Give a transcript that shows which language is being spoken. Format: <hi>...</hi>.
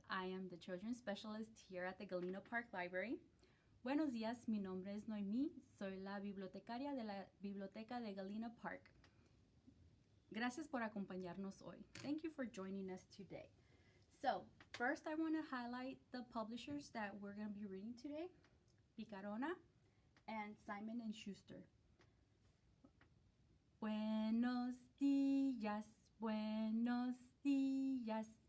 <en>I am the children's specialist here at the Galena Park Library.</en> <es>Buenos días, mi nombre es Noemí. Soy la bibliotecaria de la Biblioteca de Galena Park. Gracias por acompañarnos hoy.</es> <en>Thank you for joining us today. So, first I want to highlight the publishers that we're going to be reading today. Picarona and Simon & Schuster.</en> <es>Buenos días, buenos días.</es>